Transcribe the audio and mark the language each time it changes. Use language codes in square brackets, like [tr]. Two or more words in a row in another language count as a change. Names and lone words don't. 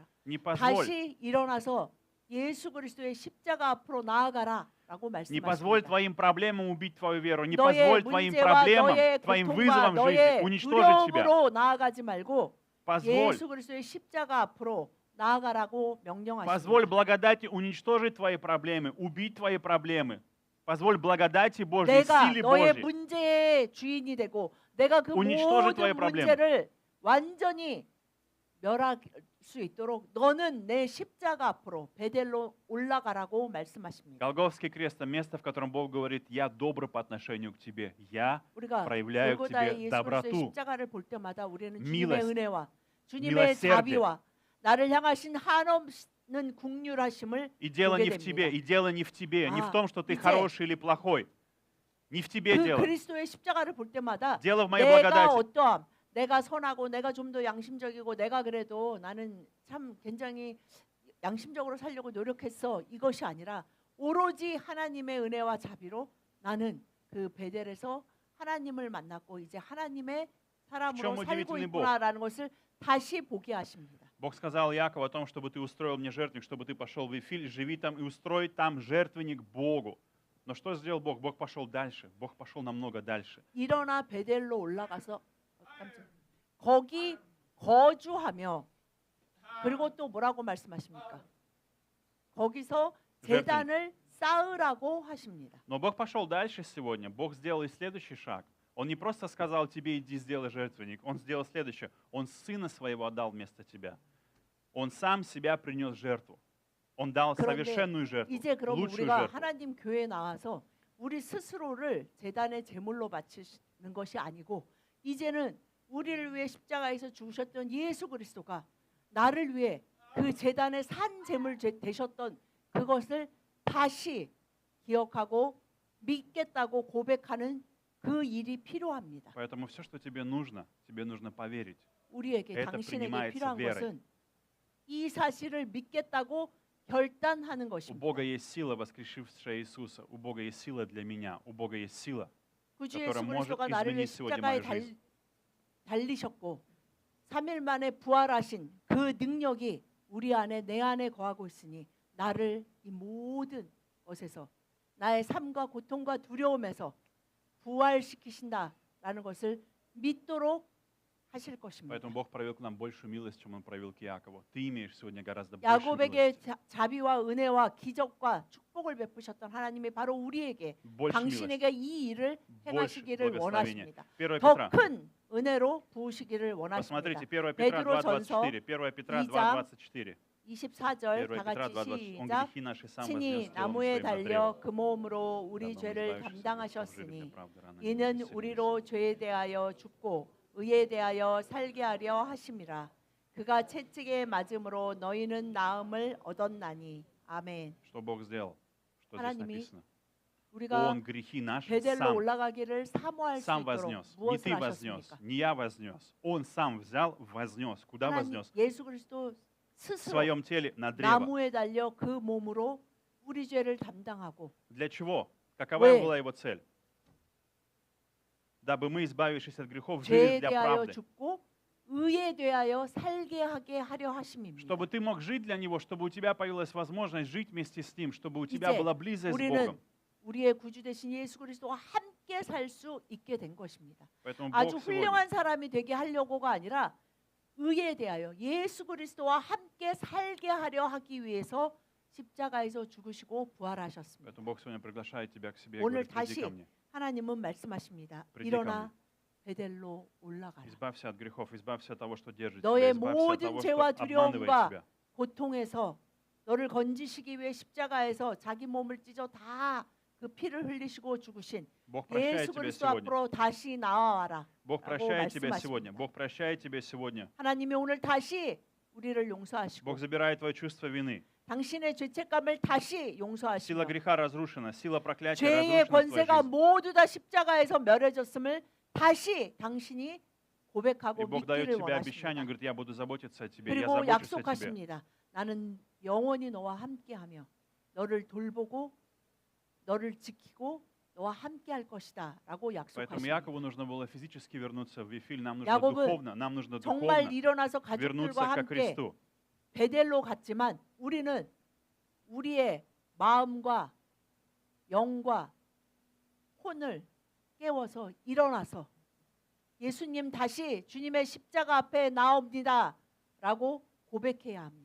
[ru] Не позволь, [ko] 다시 일어나서 예수 그리스도의 십자가 앞으로 나아가라라고 [ru] не позволь [ko] 말씀하십니다. [ru] твоим проблемам убить твою веру, не [ko] 너의 [ru] позволь твоим [ko] 문제와 [ru] проблемам, [ko] 너의 [ru] твоим [ko] 고통과 [ru] вызовам в жизни [ko] 너의 [ru] уничтожить тебя. [ko] 두려움으로 나아가지 말고 [ru] Позволь, [ko] 예수 그리스도의 십자가 앞으로 나아가라고 명령하십니다. [ru] позволь благодати уничтожить твои проблемы, убить твои проблемы. Позволь благодати Божьей, [ko] 내가 [ru] силе [ko] 너의 [ru] Божьей. [ko] 문제의 주인이 되고 내가 그 [ru] уничтожить твои [ko] 모든 [ru] проблемы. [ko] 문제를 완전히 멸할 수 있도록 너는 내 십자가 앞으로 베델로 올라가라고 말씀하십니다. [ru] Голгофский крест – это место, в котором Бог говорит, я добр по отношению к тебе, я [ko] 우리가 [ru] проявляю к [ko] 골고다의 [ru] тебе [ko] 예수 그리스도의 [ru] доброту. [ko] 십자가를 볼 때마다 우리는 주님의 [ru] Милость, [ko] 은혜와 주님의 [ru] милосердие. [ko] 자비와 나를 향하신 한없는 국률하심을 [ru] И дело [ko] 보게 [ru] не в тебе, [ko] 됩니다. [ru] и дело не в тебе, не в А, том, что ты [ko] 이제 [ru] хороший или плохой. Не в тебе [ko] 그 [ru] дело. [ko] 그리스도의 십자가를 볼 때마다 [ru] Дело в моей [ko] 내가 [ru] благодати. [ko] 어떠함, 내가 선하고 내가 좀 더 양심적이고 내가 그래도 나는 참 굉장히 양심적으로 살려고 노력했어. 이것이 아니라 오로지 하나님의 은혜와 자비로 나는 그 베델에서 하나님을 만났고 이제 하나님의 사람으로 [ru] чем [ko] 살고 [ru] удивительный [ko] 있구나라는 것을 다시 보게 하십니다. [ru] Бог сказал Якову о том, чтобы ты устроил мне жертвенник, чтобы ты пошел в Вифиль, живи там и устрой там жертвенник Богу. Но что сделал Бог? Бог пошел дальше. Бог пошел намного дальше. [ko] 일어나 베델로 올라가서 거기 거주하며 그리고 또 뭐라고 말씀하십니까? 거기서 제단을 쌓으라고 하십니다. [ru] Но Бог пошел дальше сегодня. Бог сделал и следующий шаг. Он не просто сказал тебе, иди сделай жертвенник. Он сделал следующее. Он сына своего отдал вместо тебя. Он сам себя принес в жертву. Он дал совершенную жертву, [ko] 이제 그럼 [ru] лучшую [ko] 우리가 [ru] жертву. [ko] 하나님 교회에 나와서 우리 스스로를 제단의 제물로 바치는 것이 아니고 이제는 우리를 위해 십자가에서 죽으셨던 예수 그리스도가 나를 위해 그 제단의 산 제물 되셨던 그것을 다시 기억하고 믿겠다고 고백하는 그 일이 필요합니다. [ru] Поэтому все, что тебе нужно поверить. [ko] 우리에게 [ru] Это [ko] 당신에게 [ru] принимается [ko] 필요한 [ru] верой. [ko] 것은 이 사실을 믿겠다고 결단하는 [ru] У [ko] 것입니다. [ru] Бога есть сила, воскресившая Иисуса. У Бога есть сила для меня. У Бога есть сила. [ko] 구주 [ru] которая [ko] 예수 [ru] может [ko] 그리스도가 나를 위해 [ru] изменить сегодня [ko] 십자가에 [ru] мою жизнь. [ko] 달리셨고 3일 만에 부활하신 그 능력이 우리 안에 내 안에 거하고 있으니 나를 이 모든 것에서 나의 삶과 고통과 두려움에서 부활시키신다라는 것을 믿도록 하실 것입니다. [ru] Поэтому Бог проявил к нам большую милость, чем Он проявил к Иакову. Ты имеешь сегодня гораздо больше [ko] 야곱에게 [ru] милости. [ko] 자비와 은혜와 기적과 축복을 베푸셨던 하나님이 바로 우리에게 [ru] Больше милости, [ko] 당신에게 이 일을 [ru] больше [ko] 행하시기를 [ru] благословения. [ko] 원하십니다. 1 더 [ru] Петра. [ko] 큰 은혜로 부으시기를 원하십니다. [ru] Посмотрите, 1 Петра [ko] 베드로전서 [ru] 2.24. 1 Петра [ko] 2장 [ru] 2.24. [ko] 24절 [ru] 1 [ko] 다 [ru] Петра [ko] 같이 [ru] 2.24. Он [ko] 시작. [ru] грехи наши сам [ko] 친히 [ru] вознес телом [ko] 나무에 [ru] своим на древо. [ko] 달려 그 몸으로 우리 [ru] Дабы мы, [ko] 죄를 [ru] избавившись от грехов, жили [ko] 담당하셨으니 [ru] для правды, рано или [ko] 이는 [ru] поздно [ko] 우리로 죄에 대하여 죽고 의에 대하여 살게 하려 하심이라. 그가 채찍에 맞음으로 너희는 나음을 얻었나니. 아멘. [ru] Что Бог сделал? Что здесь [ko] 하나님이 [ru] написано? [ko] 우리가 [ru] Он грехи наши [ko] 베델로 올라가기를 사모할 수 [ru] сам [ko] 있도록 [ru] вознес. Не [ko] 무엇을 [ru] ты вознес, [ko] 하셨습니까? [ru] не я вознес. Он сам взял, вознес. Куда [ko] 하나님 [ru] вознес? [ko] 예수 그리스도 [ru] В [ko] 스스로 [ru] своем теле на древо. [ko] 나무에 달려 그 몸으로 우리 죄를 담당하고 [ru] Для чего? Какова [ko] 왜? [ru] была его цель? Дабы мы, избавившись от грехов, [ko] 죄에 [ru] жили для [ko] 대하여 [ru] правды. [ko] 죽고 의에 대하여 살게 하게 하려 하심입니다. [ru] Чтобы ты мог жить для Него, чтобы у тебя появилась возможность жить вместе с Ним, чтобы у тебя [ko] 이제 [ru] была близость с [ko] 우리는 [ru] Богом. [ko] 우리의 구주 되신 예수 그리스도와 함께 살 수 있게 된 것입니다. [ru] Поэтому [ko] 아주 [ru] Бог сегодня [ko] 훌륭한 사람이 되게 하려고가 아니라 의에 대하여 예수 그리스도와 함께 살게 하려 하기 위해서 십자가에서 죽으시고 부활하셨습니다. [ru] Поэтому Бог сегодня приглашает тебя к себе и [ko] 오늘 [ru] говорит, приди [ko] 다시 [ru] ко мне. [ko] 하나님은 말씀하십니다. [ru] Приди ко [ko] 일어나 베델로 올라가라. [ru] Избавься от грехов, избавься от того, что держит [ko] 너의 [ru] тебя, избавься от [ko] 모든 [ru] того, [ko] 죄와 [ru] что обманывает [ko] 두려움과 [ru] тебя. [ko] 고통에서 너를 건지시기 위해 십자가에서 자기 몸을 찢어 다 그 피를 흘리시고 죽으신 [ru] Бог прощает [ko] 예수 [ru] тебя [ko] 그리스도 [ru] сегодня. [ko] 앞으로 다시 나와라. [ru] Бог [ko] 라고 [ru] прощает тебя [ko] 말씀하십니다. [ru] сегодня. Бог прощает тебя сегодня. [ko] 하나님이 오늘 다시 우리를 용서하시고 [ru] Бог забирает твое чувство вины. [ko] 당신의 죄책감을 다시 용서하시고 [ru] Сила греха разрушена, сила проклятия [ko] 죄의 [ru] разрушена в твоей [ko] 권세가 [ru] жизни. [ko] 모두 다 십자가에서 멸해졌음을 다시 당신이 [ru] И [ko] 고백하고 [ru] Бог дает [ko] 믿기를 [ru] тебе обещание, [ko] 원하십니다. [ru] он говорит, я буду заботиться о тебе, я [ko] 그리고 [ru] забочусь о тебе. [ko] 약속하십니다. 나는 영원히 너와 함께하며 너를 돌보고 너를 지키고 너와 함께할 것이다라고 [ru] Поэтому [ko] 약속하십니다. [ru] Якову нужно было физически вернуться в Вифиль, нам нужно [ko] 야곱은 [ru] духовно, нам нужно [ko] 정말 [ru] духовно [ko] 일어나서 [ru] вернуться [ko] 가족들과 [ru] ко [ko] 함께 [ru] Христу. [ko] 베델로 갔지만 우리는 우리의 마음과 영과 혼을 깨워서 일어나서 예수님 다시 주님의 십자가 앞에 나옵니다라고 고백해야 합니다.